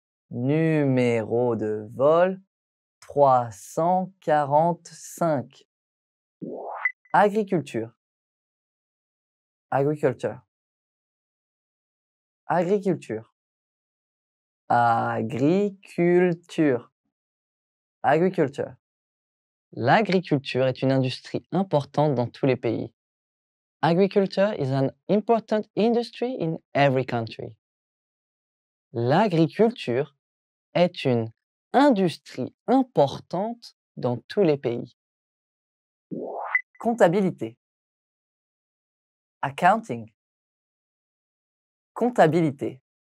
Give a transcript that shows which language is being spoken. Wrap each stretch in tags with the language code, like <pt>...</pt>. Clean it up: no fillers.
<fr>Numéro de vol 345. Agriculture. Agriculture. Agriculture. Agriculture. Agriculture. L'agriculture est une industrie importante dans tous les pays.</fr> <en>Agriculture is an important industry in every country.</en> <fr>L'agriculture est une industrie importante dans tous les pays. Comptabilité. Accounting. Comptabilité.</fr>